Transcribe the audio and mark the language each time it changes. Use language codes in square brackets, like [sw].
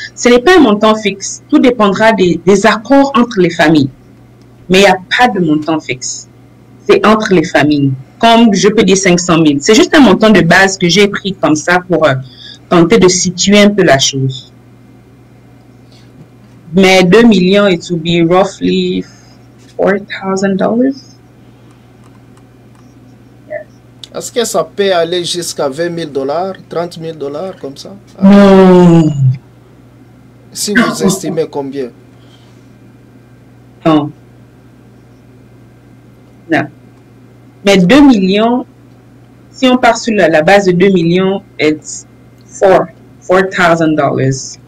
[fr] Ce n'est pas un montant fixe. Tout dépendra des accords entre les familles. Mais il n'y a pas de montant fixe. C'est entre les familles. Comme je peux dire 500 000. C'est juste un montant de base que j'ai pris comme ça pour tenter de situer un peu la chose. Mais 2 millions, [en] it will be roughly $4,000. [fr] Est-ce que ça peut aller jusqu'à $20,000, $30,000 comme ça? Non. Si vous estimez combien? Non. Non. Mais 2 millions, si on part sur la base de 2 millions, [en] it's $4,000.